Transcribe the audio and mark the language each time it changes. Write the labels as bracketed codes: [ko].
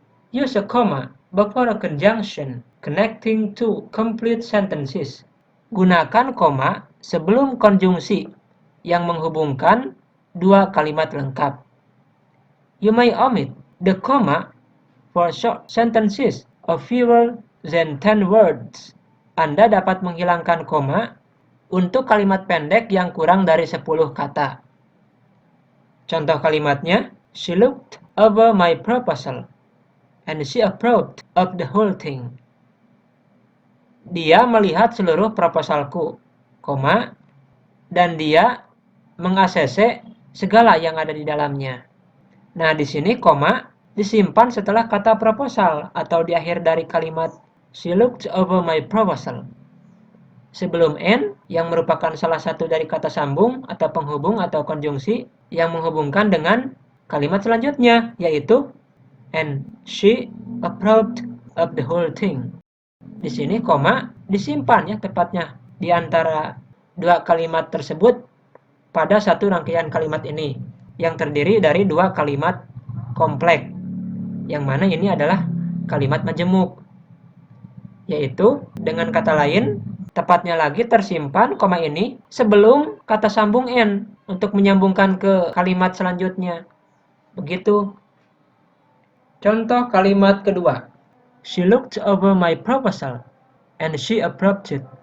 [en] Use a comma before a conjunction connecting two complete sentences. [id] Gunakan koma sebelum konjungsi yang menghubungkan dua kalimat lengkap. [en] You may omit the comma for short sentences of fewer than 10 words. [id] Anda dapat menghilangkan koma untuk kalimat pendek yang kurang dari 10 kata. Contoh kalimatnya, [en] she looked over my proposal and she approved of the whole thing. [id] Dia melihat seluruh proposalku, koma, dan dia meng-ACC segala yang ada di dalamnya. Nah, di sini koma disimpan setelah kata proposal atau di akhir dari kalimat [en] she looked over my proposal. [id] Sebelum N yang merupakan salah satu dari kata sambung atau penghubung atau konjungsi yang menghubungkan dengan kalimat selanjutnya, yaitu [en] and she approved of the whole thing. [id] Di sini koma disimpan ya tepatnya di antara dua kalimat tersebut pada satu rangkaian kalimat ini yang terdiri dari dua kalimat kompleks, yang mana ini adalah kalimat majemuk, yaitu dengan kata lain tepatnya lagi tersimpan koma ini sebelum kata sambung N untuk menyambungkan ke kalimat selanjutnya. Begitu. Contoh kalimat kedua. [en] She looked over my proposal and she approved it.